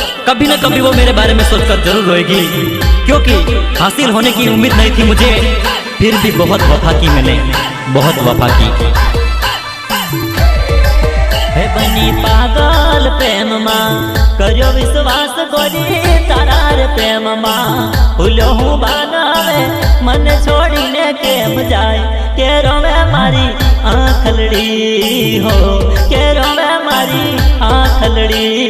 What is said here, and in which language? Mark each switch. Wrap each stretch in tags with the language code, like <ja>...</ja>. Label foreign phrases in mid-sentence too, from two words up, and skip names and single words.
<hi>कभी न कभी वो मेरे बारे में सोचकर जरूर रोएगी, क्योंकि हासिल होने की उम्मीद नहीं थी मुझे, फिर भी बहुत वफा की मैंने, बहुत वफा की।</hi> <gu>હે બની પાગલ પ્રેમ માં, કરો વિશ્વાસ ગોરી તારાર પ્રેમ માં। ભૂલો હું બનાવે મન છોડીને કેમ જાય, કે રોવે મારી આંખલડી હો, કે રોવે મારી આંખલડી।</gu>